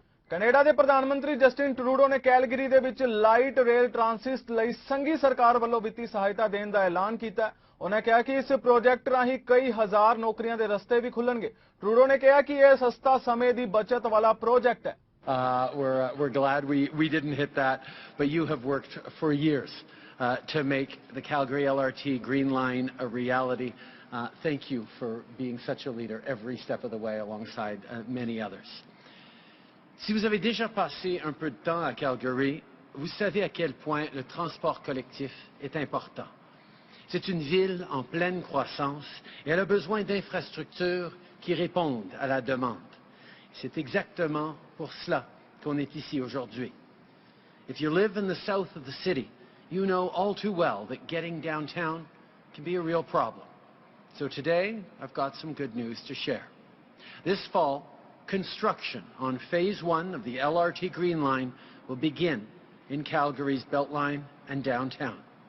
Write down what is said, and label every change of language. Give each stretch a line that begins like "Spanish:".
Punjabi: Canada ਦੇ ਪ੍ਰਧਾਨ ਮੰਤਰੀ ਜਸਟਿਨ ਟਰੂਡੋ ਨੇ ਕੈਲਗਰੀ ਦੇ ਵਿੱਚ ਲਾਈਟ ਰੇਲ ਟ੍ਰਾਂਸਿਟ ਲਈ ਸੰਘੀ ਸਰਕਾਰ ਵੱਲੋਂ ਵਿੱਤੀ ਸਹਾਇਤਾ ਦੇਣ ਦਾ ਐਲਾਨ ਕੀਤਾ। ਉਹਨਾਂ ਕਿਹਾ ਕਿ ਇਸ ਪ੍ਰੋਜੈਕਟ ਰਾਹੀਂ ਕਈ ਹਜ਼ਾਰ ਨੌਕਰੀਆਂ ਦੇ ਰਸਤੇ ਵੀ ਖੁੱਲਣਗੇ। ਟਰੂਡੋ ਨੇ ਕਿਹਾ ਕਿ ਇਹ ਸਸਤਾ ਸਮੇਂ ਦੀ ਬਚਤ ਵਾਲਾ ਪ੍ਰੋਜੈਕਟ ਹੈ।
English: We're glad we didn't hit that, but you have worked for years to make the Calgary LRT Green Line a reality. Thank you for being such a leader every step of the way alongside many others.
French: Si vous avez déjà passé un peu de temps à Calgary, vous savez à quel point le transport collectif est important. C'est une ville en pleine croissance et elle a besoin d'infrastructures qui répondent à la demande. C'est exactement pour cela qu'on est ici aujourd'hui.
English: If you live in the south of the city, you know all too well that getting downtown can be a real problem. So today, I've got some good news to share. This fall, construction on Phase 1 of the LRT Green Line will begin in Calgary's Beltline and downtown.